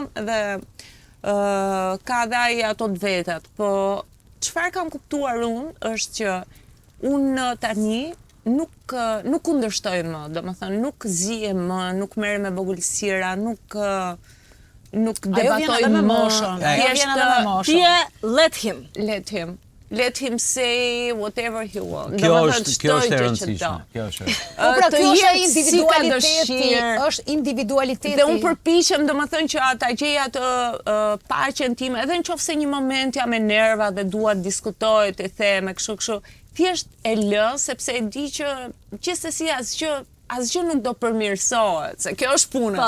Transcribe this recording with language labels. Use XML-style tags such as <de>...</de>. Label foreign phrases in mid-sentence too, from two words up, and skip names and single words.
<sq>Dhe ka dhe ai ato të vetat, po çfarë kam kuptuar unë është që unë tani nuk kundërshtoj më, domethënë nuk zihem më, nuk merrem me vogëlsira, nuk debatoj më.</sq> <en>Let him. Let him say whatever he wants.</en> <sq>Kjo është e rëndësishme. Pra kjo është individualiteti. Dhe unë përpiqem domethënë që ata gjej atë paqen time, edhe nëse një moment jam me nerva dhe dua të diskutoj, të them kështu. Thjesht e lë sepse e di që gjithsesi asgjë nuk do përmirësohet, se kjo është puna.</sq>